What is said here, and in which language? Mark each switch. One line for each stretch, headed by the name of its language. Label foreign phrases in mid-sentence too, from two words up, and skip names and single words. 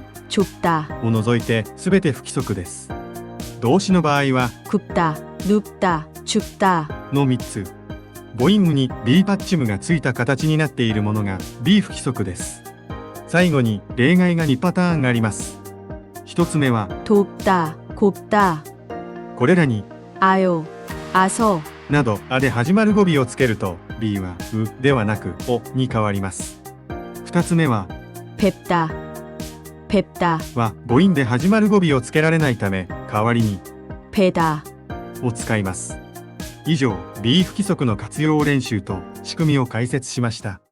Korean: 좁다,
Japanese: を除いて全て不規則です。動詞の場合は
Korean: 굽다, 눕다, 춥다.
Japanese: の3つ。母音無に B パッチムがついた形になっているものが B 不規則です。最後に例外が2パターンあります。1つ目は
Korean: 돕다, 곱다,
Japanese: これらに
Korean: 아요, 아서,
Japanese: などあで始まる語尾をつけると B はうではなくおに変わります。2つ目は
Korean: 뵙다, 뵙다,
Japanese: は母音で始まる語尾をつけられないため代わりに
Korean: 뵈다.
Japanese: を使います。以上 B 不規則の活用練習と仕組みを解説しました。